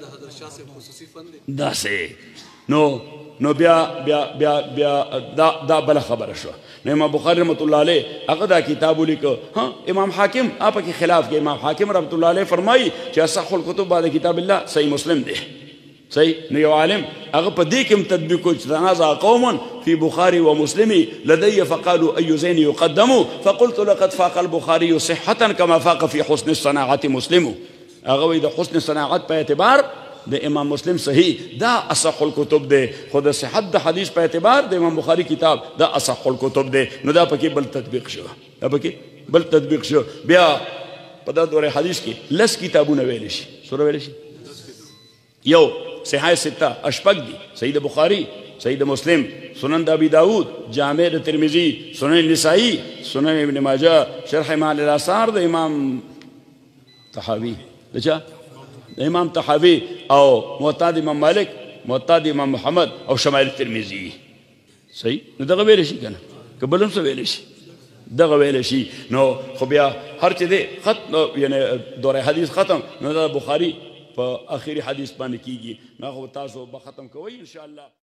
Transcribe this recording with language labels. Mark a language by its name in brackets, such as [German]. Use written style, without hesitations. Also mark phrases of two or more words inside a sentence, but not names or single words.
[Pashto] داسې نو بیا دا بل خبره شو نو امام بخاری [Arabic] رحمت الله علیه [Pashto] هغه دا کتاب ولیکو امام حاکم [Urdu] آپ کے خلاف کے [Pashto] امام حاکم [Arabic] رحمت الله علیه [Pashto] فرمائی چې [Arabic] اصح الکتب بعد کتاب الله [Pashto] صحیح مسلم دی صحیح نو یو عالم هغه په دې کې تطبیق کوي چې [Arabic] تنازع قوم في بخاري ومسلم لدي فقالوا أي زين يقدم فقلت لقد فاق البخاري صحة كما فاق في حسن الصناعة مسلم [Pashto] هغه وایي د حسن صناعت په اعتبار د امام مسلم صحیح دا [Arabic] اصح الکتب [Pashto] دی خو د صحت د حدیث په اعتبار د امام بخاری کتاب دا [Arabic] اصح الکتب [Pashto] دی نو دا پکې بل تطبیق شو دا پکې بل تطبیق شو بیا په دا دوره حدیث کې لس کتابونه ویل شي سره ویل شي یو صحیح سته اشپق دي صحیح د بخاری صحیح د مسلم سنن د ابي داود جامع د ترمذی سنن النسائی سنن ابن ماجه شرح معانی الاثار د امام طحاوی دچا د امام طحاوی او موطا د امام مالک موطا د امام محمد او شمائل ترمذی صحیح نو دغه ویل شي کنه که بل هم څه ویل شي دغه ویل شي نو خو بیا هر چې دی ختم یعنی دوره حدیث ختم نو د بخاری په اخري حدیث باندې کیږي نو خو تاسو به ختم کوئ [Arabic] ان شاء الله